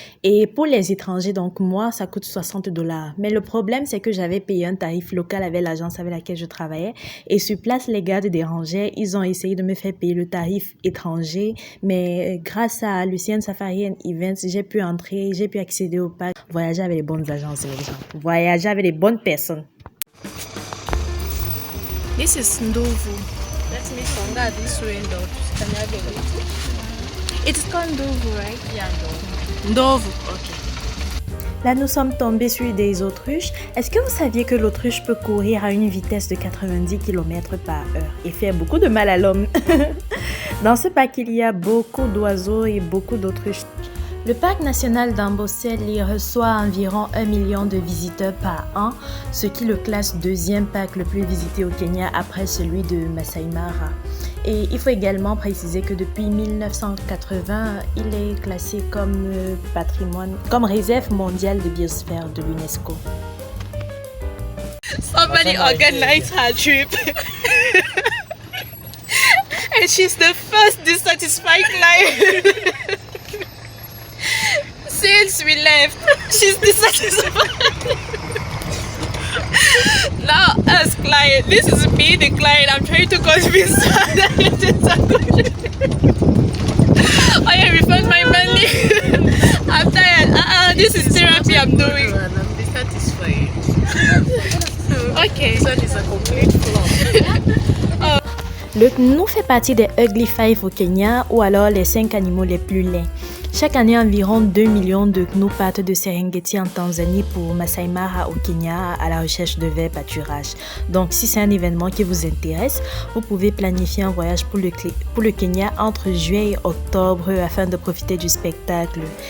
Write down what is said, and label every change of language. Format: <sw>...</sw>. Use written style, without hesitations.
<fr>Et pour les étrangers, donc moi, ça coûte 60 dollars. Mais le problème, c'est que j'avais payé un tarif local avec l'agence avec laquelle je travaillais. Et sur place, les gars dérangeaient. Ils ont essayé de me faire payer le tarif étranger. Mais grâce à Lucien Safari and Events, j'ai pu entrer, j'ai pu accéder au parc. Voyager avec les bonnes agences, les gens. Voyager avec les bonnes personnes.</fr> <en>This is Ndovu. Let me songa this way, It's called Ndovu, right? Yeah, Ndovu. Ndovu, okay.</en> <fr>Là, nous sommes tombés sur des autruches. Est-ce que vous saviez que l'autruche peut courir à une vitesse de 90 km par heure et faire beaucoup de mal à l'homme? Dans ce parc, il y a beaucoup d'oiseaux et beaucoup d'autruches. Le parc national d'Amboseli reçoit environ 1 million de visiteurs par an, ce qui le classe deuxième parc le plus visité au Kenya après celui de Masai Mara. Et il faut également préciser que depuis 1980, il est classé comme patrimoine, comme réserve mondiale de biosphère de l'UNESCO.</fr> <en>Somebody organized her trip. And she's the first dissatisfied client. Since we left, she's dissatisfied. Now, as client, this is me, the client. I'm trying to convince her that it is a good. I refund my money. I'm tired. This is therapy I'm doing. I'm dissatisfied. Okay. This one is a complete flop.</en> <fr>Le gnou fait partie des Ugly Five au Kenya ou alors les 5 animaux les plus laids. Chaque année, environ 2 millions de gnous partent de Serengeti en Tanzanie pour Masai Mara au Kenya à la recherche de verts pâturages. Donc, si c'est un événement qui vous intéresse, vous pouvez planifier un voyage pour le Kenya entre juillet et octobre afin de profiter du spectacle.</fr>